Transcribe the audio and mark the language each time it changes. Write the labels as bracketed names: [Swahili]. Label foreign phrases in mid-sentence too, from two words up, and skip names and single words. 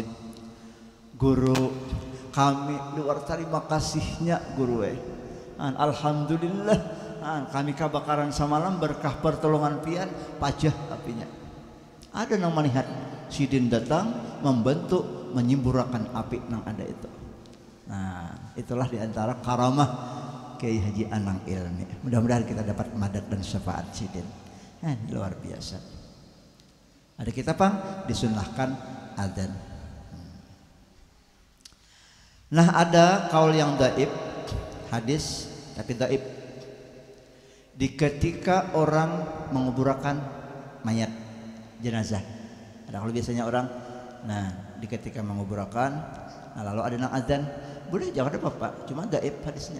[Banjar] Guru kami luar terima kasihnya guru alhamdulillah kami kabakaran samalam berkah pertolongan pian pajah apinya. Ada nang melihat sidin datang membantu menyemburakan api nang ada itu. [Indonesian] Nah itulah diantara karamah Kiai Haji Anang Ilmi. Mudah-mudahan kita dapat madat dan syafaat sidin. Luar biasa. Ada kita disunahkan adzan. Nah ada kaul yang dhaif, hadis tapi dhaif. [Banjar] Di ketika orang menguburkan mayat jenazah, ada kalau biasanya orang, nah di ketika menguburkan, nah lalu ada nang adzan, boleh jangan ada apa-apa, cuma dhaif hadisnya.